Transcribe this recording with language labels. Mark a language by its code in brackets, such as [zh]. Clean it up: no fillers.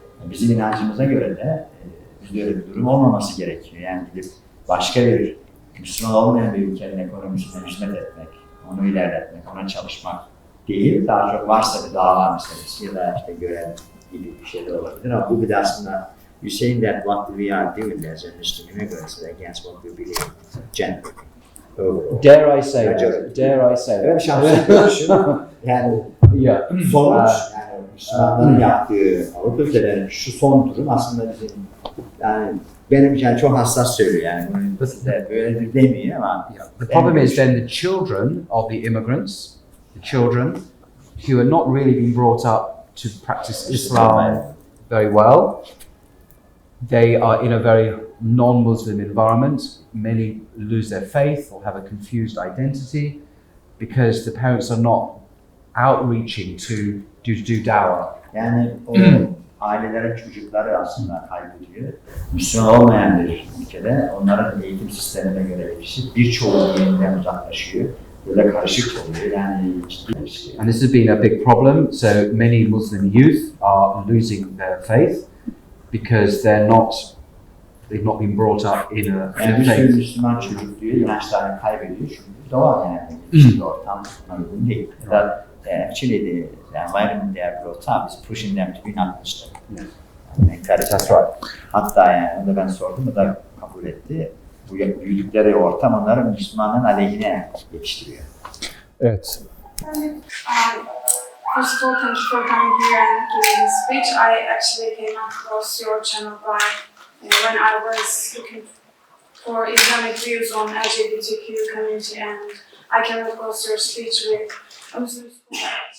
[tr] Bizim inancımıza göre de bizde öyle bir durum olmaması gerekiyor. Yani gidip başka bir Müslüman olmayan bir ülkenin ekonomisine hizmet etmek, onu ilerletmek, ona çalışmak değil. Daha çok varsa bir dava meselesi ya da işte görev gibi bir şey de olabilir. Ama bu bir de aslında [en] you saying that what we are doing as a Muslim immigrants is against what we believe generally. Dare I say that? Dare I say that? [tr] Şahsi görüşüm yani sonuç yani Müslümanların yaptığı Avrupa ülkelerinin şu son durum aslında bizim yani benim için çok hassas söylüyor yani bunu size böyledir demiyor ama [en] The problem is then the children of the immigrants, the children who are not really being brought up to practice Islam very well, they are in a very non-Muslim environment. Many lose their faith or have a confused identity because the parents are not outreaching to do dawah. [tr] Yani o ailelerin çocukları aslında kaybediyor. Müslüman olmayan bir ülkede onların eğitim sistemine göre yetişip birçoğu dininden uzaklaşıyor. Böyle karışık oluyor yani ciddi bir şey. [en] And this has been a big problem. So many Muslim youth are losing their faith because they've not been brought up in a [tr] Yani bir sürü [en] faith. [tr] Müslüman çocuk diyor, inançlarını kaybediyor çünkü doğal yani. Hiçbir ortam buna uygun değil. [en] That actually the environment they are brought up is pushing them to be not Muslim. That's right. [tr] Hatta yani onu da ben sordum, o da kabul etti. Bu büyüdükleri ortam onları Müslümanların aleyhine yetiştiriyor. Evet. [en] First of all, thank you for coming here and giving this speech. I actually came across your channel when I was looking for Islamic views on LGBTQ community, and I came across your speech with a Muslim scholar.